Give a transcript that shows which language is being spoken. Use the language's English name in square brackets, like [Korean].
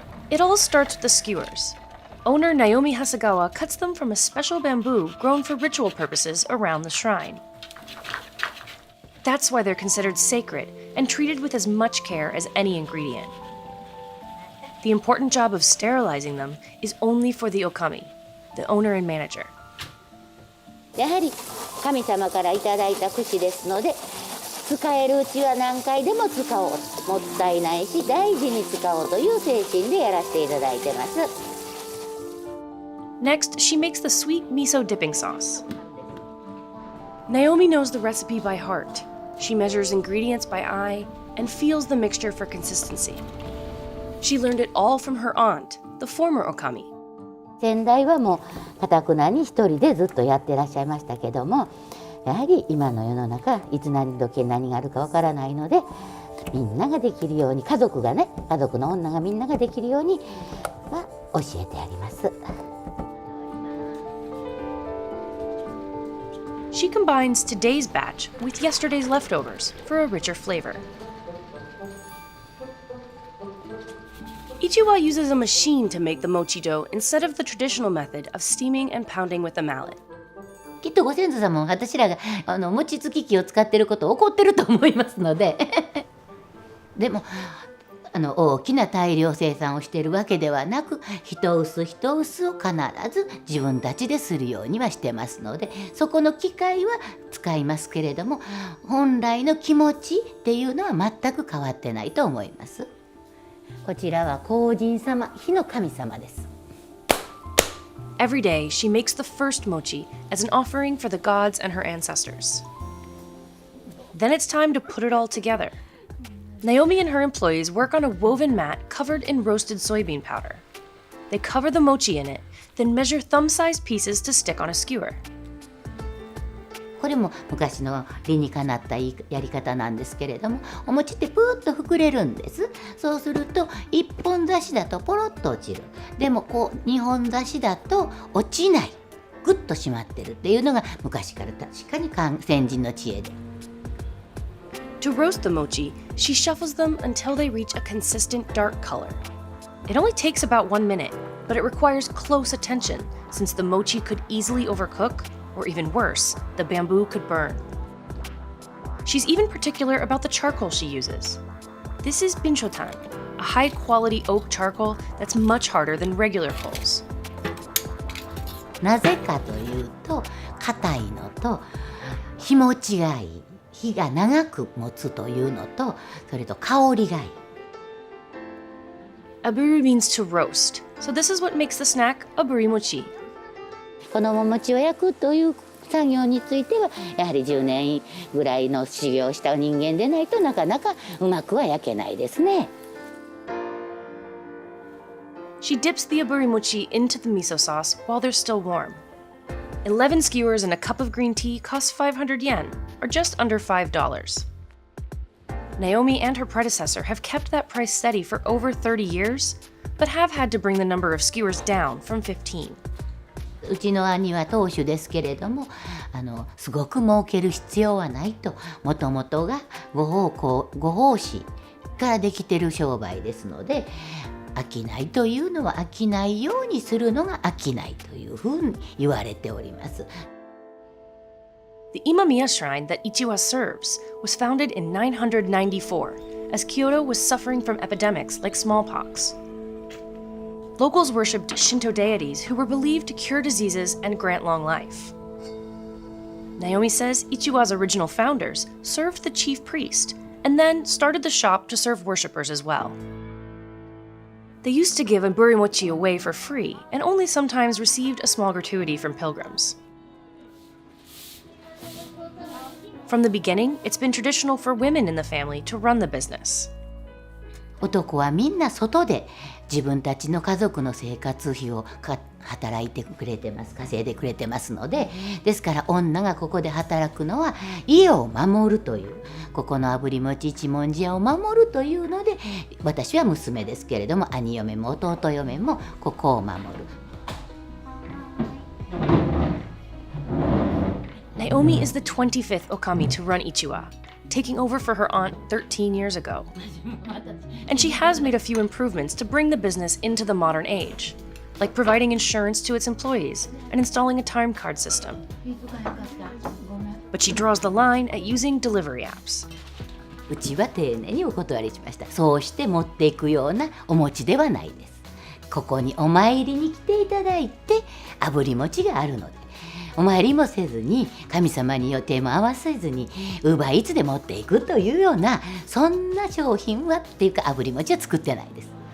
[English] It all starts with the skewers. Owner Naomi Hasegawa cuts them from a special bamboo grown for ritual purposes around the shrine. That's why they're considered sacred and treated with as much care as any ingredient. The important job of sterilizing them is only for the okami, the owner and manager. [Japanese] やはり神様からいただいた櫛ですので、使えるうちは何回でも使おう、もったいないし大事に使おうという精神でやらせていただいてます。 [English] Next, she makes the sweet miso dipping sauce. Naomi knows the recipe by heart. She measures ingredients by eye and feels the mixture for consistency. She learned it all from her aunt, the former okami. [Japanese] 先代はもう堅くなに一人でずっとやってらっしゃいましたけども、やはり今の世の中いつ何時何があるかわからないので、みんなができるように、家族の女がみんなができるようには教えてあります。 [English] She combines today's batch with yesterday's leftovers for a richer flavor. Ichiwa uses a machine to make the mochi dough instead of the traditional method of steaming and pounding with a mallet. [Japanese] きっとご先祖様も私らが餅つき機を使っていることを怒ってると思いますのででも大きな大量生産をしているわけではなく、一薄一薄を必ず自分たちでするようにはしてますので、そこの機械は使いますけれども、本来の気持ちっていうのは全く変わってないと思います。こちらは光神様、火の神様です。 [English] Every day, she makes the first mochi as an offering for the gods and her ancestors. Then it's time to put it all together. Naomi and her employees work on a woven mat covered in roasted soybean powder. They cover the mochi in it, then measure thumb-sized pieces to stick on a skewer. [Japanese] これも昔の理にかなったやり方なんですけれども、お餅ってプーッと膨れるんです。そうすると1本刺しだとポロッと落ちる。でもこう2本刺しだと落ちない。グッと締まってるっていうのが昔から確かに先人の知恵で。 [English] To roast the mochi, she shuffles them until they reach a consistent dark color. It only takes about 1 minute, but it requires close attention since the mochi could easily overcook, or even worse, the bamboo could burn. She's even particular about the charcoal she uses. This is binchotan, a high-quality oak charcoal that's much harder than regular coals. [Japanese] なぜかというと、硬いのと日持ちがいい。火が長く持つというのと、それと香りがいい。 [English] Aburi means to roast, so this is what makes the snack aburi mochi. [Japanese] このお餅を焼くという作業については、やはり10年ぐらいの修行をした人間でないとなかなかうまくは焼けないですね。 [English] She dips the aburi mochi into the miso sauce while they're still warm. 11 skewers and a cup of green tea cost 500 yen, or just under $5. Naomi and her predecessor have kept that price steady for over 30 years, but have had to bring the number of skewers down from 15. [Japanese] うちの兄は当主ですけれども、すごく儲ける必要はないと、もともとがご奉仕からできてる商売ですので、商いというのは商いようにするのが商いというふうに言われております。 [English] The Imamiya shrine that Ichiwa serves was founded in 994, as Kyoto was suffering from epidemics like smallpox. Locals worshipped Shinto deities who were believed to cure diseases and grant long life. Naomi says Ichiwa's original founders served the chief priest and then started the shop to serve worshippers as well. They used to give a burimochi away for free and only sometimes received a small gratuity from pilgrims. From the beginning, it's been traditional for women in the family to run the business. [Japanese] 男はみんな外で自分たちの家族の生活費を働いてくれてます、稼いでくれてますので、ですから女がここで働くのは家を守るという、ここのあぶり餅一文字屋を守るというので、私は娘ですけれども兄嫁も弟嫁もここを守る。 [English] Naomi is the 25th Okami to run Ichiwa, taking over for her aunt 13 years ago. And she has made a few improvements to bring the business into the modern age, like providing insurance to its employees and installing a time card system. But she draws the line at using delivery apps. [Japanese] うちは丁寧にお断りしました。そうして持っていくようなお餅ではないです。ここにお参りに来ていただいて、あぶり餅があるので、お参りもせずに神様に予定も合わせずにUber Eatsで持っていくというような、そんな商品はっていうかあぶり餅は作ってないです。